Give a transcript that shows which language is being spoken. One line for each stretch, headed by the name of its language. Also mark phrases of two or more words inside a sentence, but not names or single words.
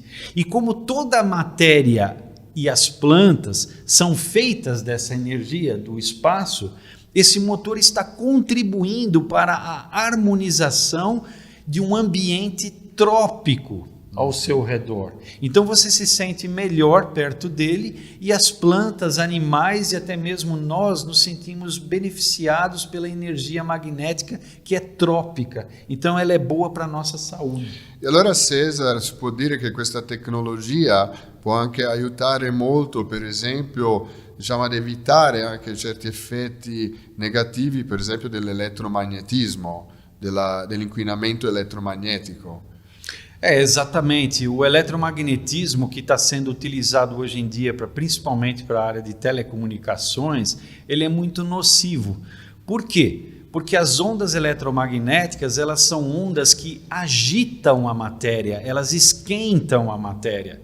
Portuguese: E como toda a matéria e as plantas são feitas dessa energia do espaço, esse motor está contribuindo para a harmonização de um ambiente trópico ao seu redor. Então você se sente melhor perto dele e as plantas, animais e até mesmo nós nos sentimos beneficiados pela energia magnética que é trópica. Então ela é boa para a nossa saúde.
Italian: E allora, Cesar, si può dire che questa tecnologia può anche aiutare molto, per esempio, diciamo, ad evitare anche certi effetti negativi, per esempio dell'elettromagnetismo, dell'inquinamento elettromagnetico.
Portuguese: Exatamente. O eletromagnetismo que está sendo utilizado hoje em dia, principalmente para a área de telecomunicações, ele é muito nocivo. Por quê? Porque as ondas eletromagnéticas, elas são ondas que agitam a matéria, elas esquentam a matéria.